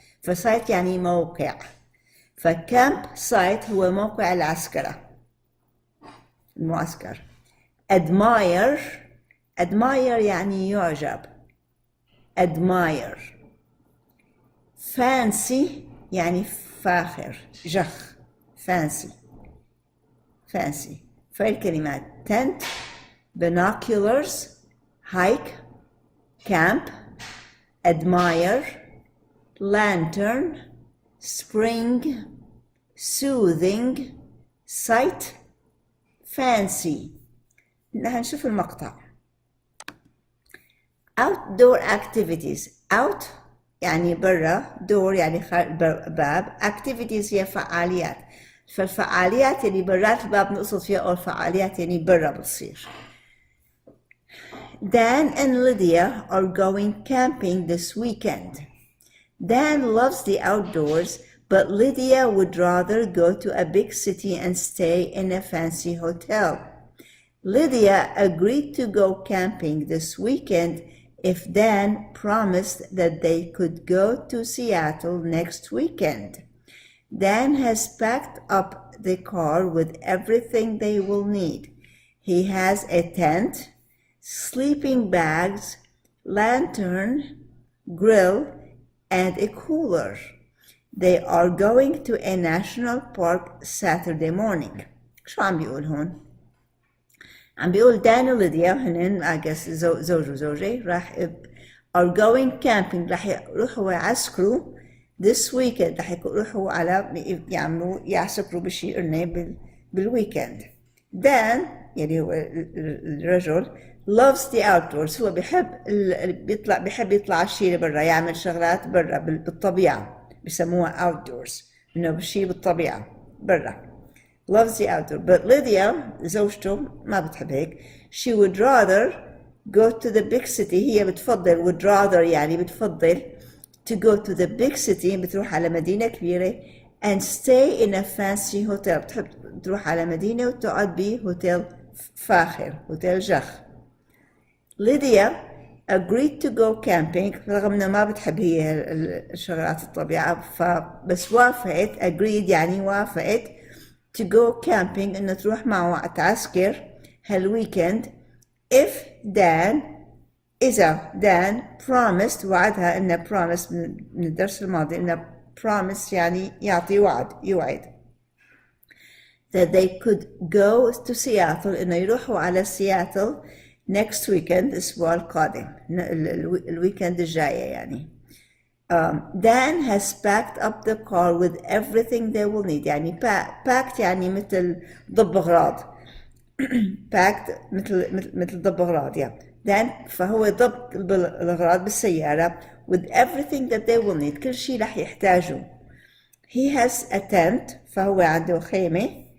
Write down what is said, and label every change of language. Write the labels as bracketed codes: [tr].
[ar] فسايت يعني موقع، فكامب سايت هو موقع العسكرة، المعسكر. [en] admire. [ar] admire يعني يعجب. [en] admire. [ar] fancy يعني فاخر، جخ. [en] fancy. fancy. فالكلمات tent, binoculars, hike, camp, admire, lantern, spring, soothing, sight, fancy. [ar] هنشوف المقطع. [en] outdoor activities. [ar] out يعني برا، door يعني باب، activities هي فعاليات، فالفعاليات اللي برات الباب نقصد فيها، أو الفعاليات اللي برا بتصير. [en] Dan and Lydia are going camping this weekend. Dan loves the outdoors, but Lydia would rather go to a big city and stay in a fancy hotel. Lydia agreed to go camping this weekend if Dan promised that they could go to Seattle next weekend. Dan has packed up the car with everything they will need. He has a tent, sleeping bags, lantern, grill, and a cooler. They are going to a national park Saturday morning. [ar] شو عم بيقول هون؟ عم بيقول دان وليديا هنن أجس زوج وزوجة راح [en] are going camping، [ar] راح يروحوا ويعسكروا [en] this weekend، [ar] راح يروحوا على يعسكروا بشيء قلنا بالويكند. دان يعني هو الرجل [en] loves the outdoors، [ar] هو بيحب يطلع شيء برا، يعمل شغلات برا بالطبيعة، بسموها outdoors، إنه بشيء بالطبيعة برا. [en] loves the outdoor. But Lydia [ar] زوجته ما بتحب هيك. [en] she would rather go to the big city، [ar] هي بتفضل [en] would rather [ar] يعني بتفضل [en] to go to the big city، [ar] بتروح على مدينة كبيرة [en] and stay in a fancy hotel، [ar] بتحب تروح على مدينة وتقعد بهوتيل فاخر، هوتيل جخ. [en] Lydia agreed to go camping، [ar] رغم انها ما بتحب هي الشغلات الطبيعة، فبس وافقت. agreed يعني وافقت [en] to go camping، [ar] انه تروح معه تعسكر هالويكند [en] if Dan، [ar] إذا Dan promised، وعدها إنه promise من الدرس الماضي، إنه promise يعني يعطي وعد، يوعد [en] that they could go to Seattle، [ar] إنه يروحوا على سياتل [en] next weekend، [ar] الأسبوع القادم، الويكند الجاية يعني. [en] Dan has packed up the car with everything they will need، يعني packed [ar] يعني مثل ضب أغراض [en] packed مثل ضب أغراض يعني. [ar] Dan فهو ضب الأغراض بالسيارة [en] with everything that they will need، [ar] كل شيء رح يحتاجه. [en] He has a tent، [ar] فهو عنده خيمة.